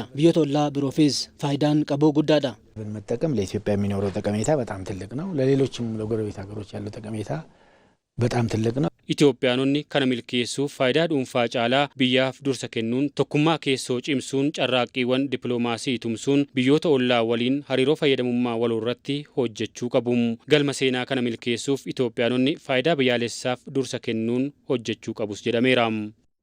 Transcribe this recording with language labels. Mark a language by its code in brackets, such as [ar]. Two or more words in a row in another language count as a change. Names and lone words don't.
[om] Biyyoota ollaa biroofis faayidaan qabu guddaadha. [am] ብንመጠቀም ለኢትዮጵያ የሚኖረው ጠቀሜታ በጣም ትልቅ ነው። ለሌሎችም ለጎረቤት ሀገሮች ያለው ጠቀሜታ በጣም ትልቅ ነው። [om] Itoophiyaanonni kana milkeessuuf faayidaa dhuunfaa caalaa biyyaaf dursa kennuun tokkummaa keessoo cimsuun carraaqqiiwwan dippiloomaasii tumsuun biyyoota ollaa waliin hariiroo fayyadamummaa waloo irratti hojjechuu qabu. Galma seenaa kana milkeessuuf Itoophiyaanonni faayidaa biyyaalessaaf dursa kennuun hojjechuu qabus jedhameera.